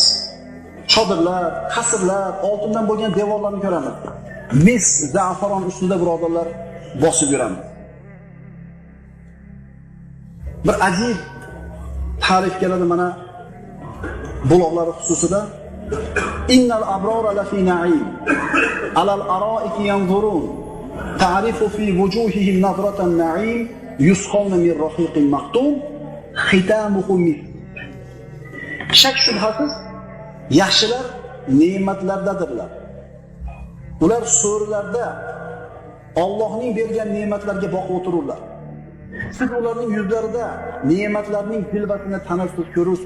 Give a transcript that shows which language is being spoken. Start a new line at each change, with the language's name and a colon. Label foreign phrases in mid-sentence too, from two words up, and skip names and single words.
Uzbek: Chodirlar, qasrlar, oltindan bo'lgan devorlarni ko'ramiz. Mis, za'faron ustida birodarlar bosib yuramiz. Bir ajib ta'rif keladi mana buloqlar xususida.
Arabic: إن الأبرار لفي نعيم على الأرائك ينظرون تعرف في وجوههم نضرة النعيم يسقون من رحيق مختوم ختامه مسك.
Uzbek: Shak shubhasiz yaxshilar ne'matlardadirlar. Ular so'rlarda Allohning bergan ne'matlarga boqib o'tirurlar. Siz ularning yuzlarida ne'matlarning tilbatini tanasiz ko'rursiz.